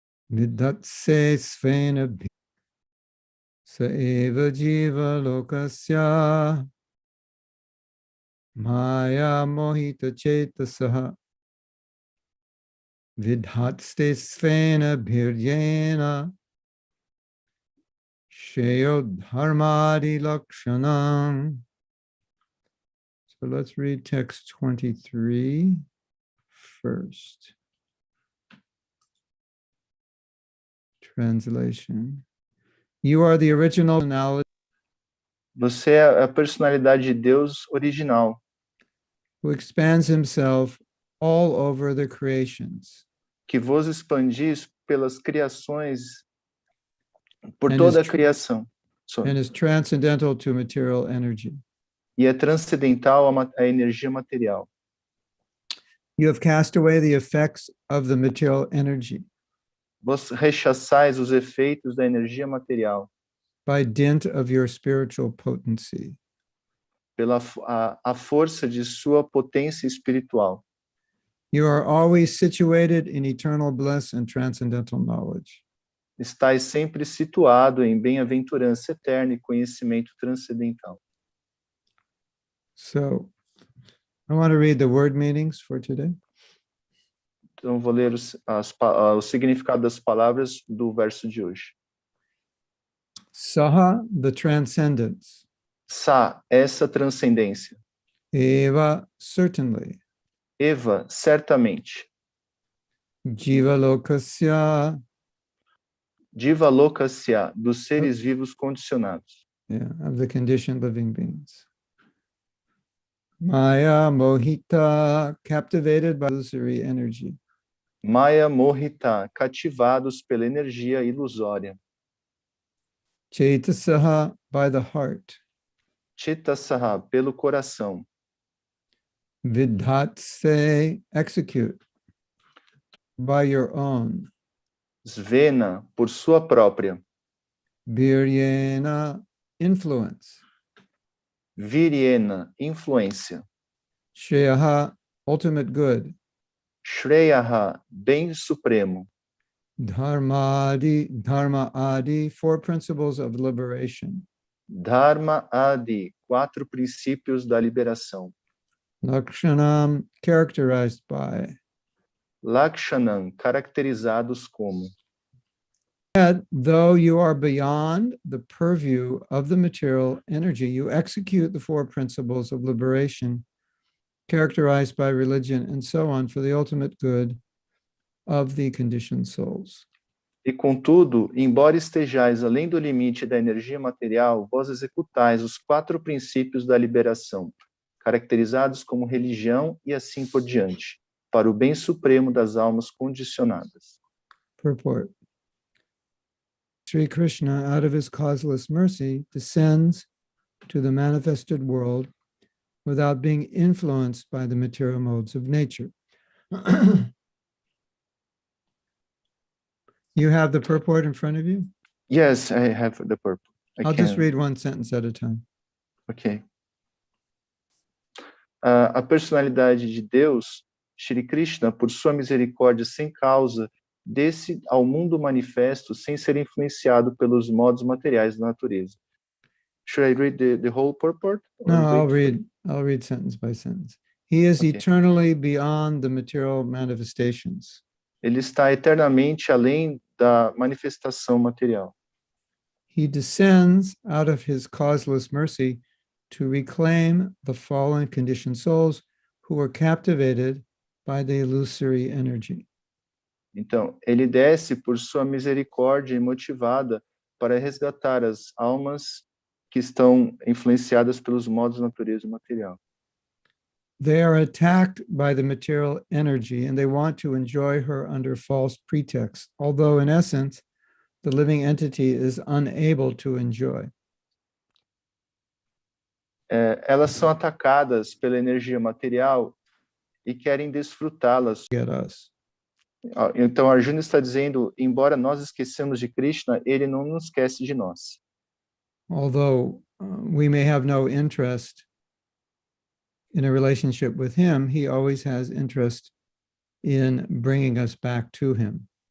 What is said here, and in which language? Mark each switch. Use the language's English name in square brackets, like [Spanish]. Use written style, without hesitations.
[Sanskrit] vidatse svena saeva jiva lokasya Maya mohita chetasaha vidhatste svena bhiryena sheyo dharmadi lakshanam. [English] So let's read text 23 first. Translation. You are the original personality. [Portuguese] Você é a personalidade de Deus original, [English] Who expands himself all over the creations. [Portuguese] que vos expandis pelas criações, por [English] And [Portuguese] toda [English] is [Portuguese] a criação. [English] And is transcendental to material energy. [Portuguese] E é transcendental à energia material. [English] You have cast away the effects of the material energy [Portuguese] Vos rechaçais os efeitos da energia material [English] by dint of your spiritual potency. [Portuguese] pela a força de sua potência espiritual. [English] You are always situated in eternal bliss and transcendental knowledge. [Portuguese] Estais sempre situado em bem-aventurança eterna e conhecimento transcendental. [English] So, I want to read the word meanings for today. [Portuguese] Então, vou ler o significado das palavras do verso de hoje. [English] Saha, the transcendence. [Portuguese] Sa, essa transcendência. [English] Eva, certainly. [Portuguese] Eva, certamente. [Sanskrit] Jiva lokasya. [Portuguese] Diva lokasya, dos seres vivos condicionados. [English] Yeah, of the conditioned living beings. Maya mohita, captivated by illusory energy. [Portuguese] Maya mohita, cativados pela energia ilusória. [English] Chetasaha, by the heart. [Portuguese] Chetasaha, pelo coração. [English] Vidhatse, execute. By your own. [Portuguese] Svena, por sua própria. [English] Viryena, influence. [Portuguese] Viryena, influência. [English] Shreyaha, ultimate good. [Portuguese] Shreyaha, bem supremo. [English] Dharma adi, four principles of liberation. [Portuguese] Dharma adi, 4 princípios da liberação. [English] Lakshanam, characterized by. [Portuguese] Lakshanam, caracterizados como. [English] Yet, though you are beyond the purview of the material energy, you execute the 4 principles of liberation, characterized by religion and so on, for the ultimate good of the conditioned souls. [Portuguese] E contudo, embora estejais além do limite da energia material, vós executais os 4 princípios da liberação, caracterizados como religião e assim por diante, para o bem supremo das almas condicionadas. [English] Purport. Sri Krishna, out of his causeless mercy, descends to the manifested world without being influenced by the material modes of nature. You have the purport in front of you? Yes, I have the purport. I'll just read one sentence at a time. Ok. [Portuguese] A personalidade de Deus, Shri Krishna, por sua misericórdia sem causa, desce ao mundo manifesto sem ser influenciado pelos modos materiais da natureza. [English] Should I read the whole purport? No, Or wait I'll read sentence by sentence. He is Okay. eternally beyond the material manifestations. [Portuguese] Ele está eternamente além da manifestação material. [English] He descends out of his causeless mercy to reclaim the fallen conditioned souls who were captivated by the illusory energy. [Portuguese] Então, ele desce por sua misericórdia imotivada para resgatar as almas que estão influenciadas pelos modos da natureza material. [English] They are attacked by the material energy and they want to enjoy her under false pretext, although in essence, the living entity is unable to enjoy. [Portuguese] Elas são atacadas pela energia material e querem desfrutá-las. Get us. Então, Arjuna está dizendo, embora nós esqueçamos de Krishna, ele não nos esquece de nós. [English] Although we may have no interest in a relationship with him, he always has interest in bringing us back to him.